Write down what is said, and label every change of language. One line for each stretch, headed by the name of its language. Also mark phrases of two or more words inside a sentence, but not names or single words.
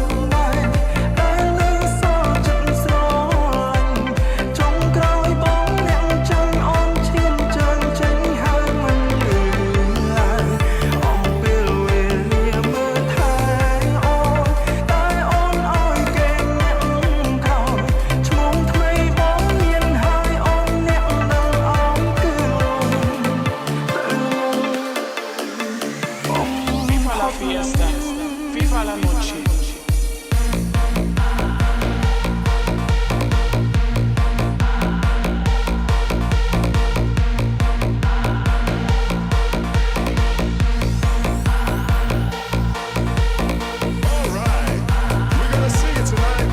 Khmer: ដែរដែលនៅសល់ចិត្តស្រឡាញ់ចុងក្រោយបងអ្នកចាញ់អូនឈានជើងចេញហើយមិនលឺឡើយអំពេលវេលាមើលថែអូនតែអូនឲ្យគេអ្នកក្រោយឈ្មោះថ្មីបងមានហើយអូនអ្នកនឹងអោនគឺ
Spanish: FIFA la fiesta, FIFA la noche.
English: Alright, we're gonna sing it tonight.